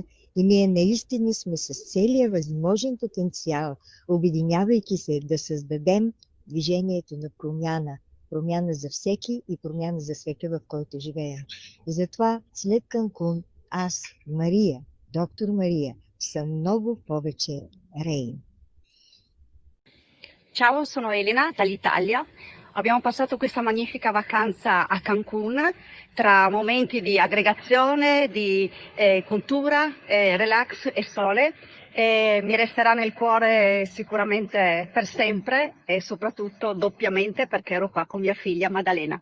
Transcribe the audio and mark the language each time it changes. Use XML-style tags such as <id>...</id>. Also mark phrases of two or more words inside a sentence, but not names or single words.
<bg>И ние наистина сме с целия възможен потенциал, обединявайки се, да създадем движението на промяна. Промяна за всеки и промяна за света, в който живея. И затова след Канкун, аз, Мария, доктор Мария, съм много повече Рейн.</bg> <it>Ciao, sono Elena dall'Italia. Abbiamo passato questa magnifica vacanza a Cancun tra momenti di aggregazione, di cultura, relax e sole. Mi resterà nel cuore sicuramente per sempre e soprattutto doppiamente perché ero qua con mia figlia Maddalena.</it>